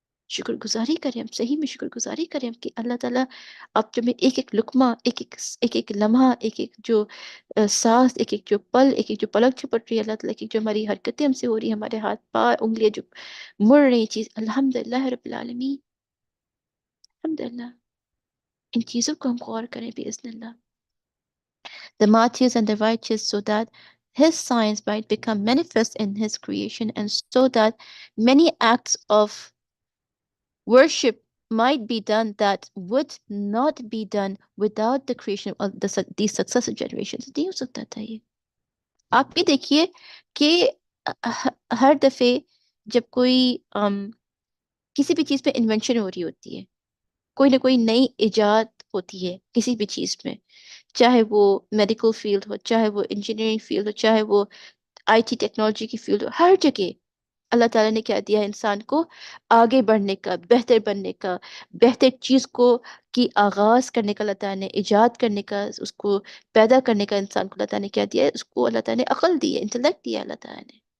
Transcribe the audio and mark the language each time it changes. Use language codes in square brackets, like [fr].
[ur] شکر گزاری کریں، ہم صحیح میں شکر گزاری کریں کہ اللہ تعالیٰ آپ جو میں ایک ایک لقمہ، ایک ایک لمحہ، ایک ایک جو سانس، ایک ایک جو پل، ایک ایک جو پلک چھپٹ رہی ہے اللہ تعالیٰ کی، جو ہماری حرکتیں ہم سے ہو رہی ہیں، ہمارے ہاتھ پار انگلیاں جو مڑ رہی چیز، الحمد للہ رب العالمین، الحمد للہ، ان چیزوں کو ہم غور کریں بإذن اللہ. [en] The Matthews and the righteous, so that his signs might become manifest in his creation, and so that many acts of worship might be done that would not be done without the creation of these successive generations. [ur] نہیں ہو سکتا تھا یہ. آپ بھی دیکھیے کہ ہر دفعے جب کوئی کسی بھی چیز پہ انوینشن ہو رہی ہوتی ہے، کوئی نہ کوئی نئی ایجاد ہوتی ہے کسی بھی چیز میں، چاہے وہ میڈیکل فیلڈ ہو، چاہے وہ انجینئرنگ فیلڈ ہو، چاہے وہ آئی ٹی ٹیکنالوجی کی فیلڈ ہو، ہر جگہ اللہ تعالیٰ نے کیا دیا ہے انسان کو آگے بڑھنے کا، بہتر بننے کا، بہتر چیز کو کی آغاز کرنے کا، اللہ تعالیٰ نے ایجاد کرنے کا، اس کو پیدا کرنے کا انسان کو اللہ تعالیٰ نے کیا دیا ہے، اس کو اللہ تعالیٰ نے عقل دی ہے، انٹلیکٹ دیا ہے اللہ تعالیٰ نے،